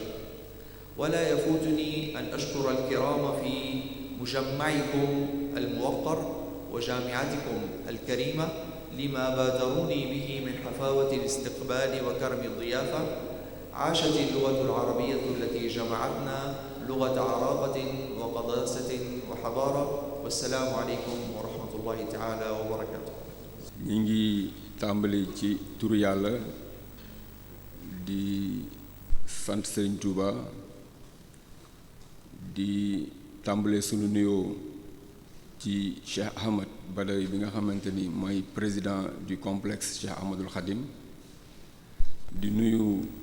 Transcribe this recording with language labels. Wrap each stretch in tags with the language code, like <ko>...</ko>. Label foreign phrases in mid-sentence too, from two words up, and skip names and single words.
<ar>ولا يفوتني أن أشكر الكرام في مجمعكم الموقر وجامعتكم الكريمة لما بادروني به من حفاوة الاستقبال وكرم الضيافة. عاشت اللغة العربية التي جمعتنا لغة عراقة وقداسة وحضارة، والسلام عليكم ورحمة الله تعالى وبركاته.</ar> <wo>ñungi tàmbali ci turu Yàlla di sant Serigne Touba, di tàmbale sunu nuyoo ci Cheikh Ahmad Badawi bi nga xamante ni mooy</wo> <fr>président du complexe</fr> <wo>Cheikh Ahmadul Khadim, di nuyu</wo>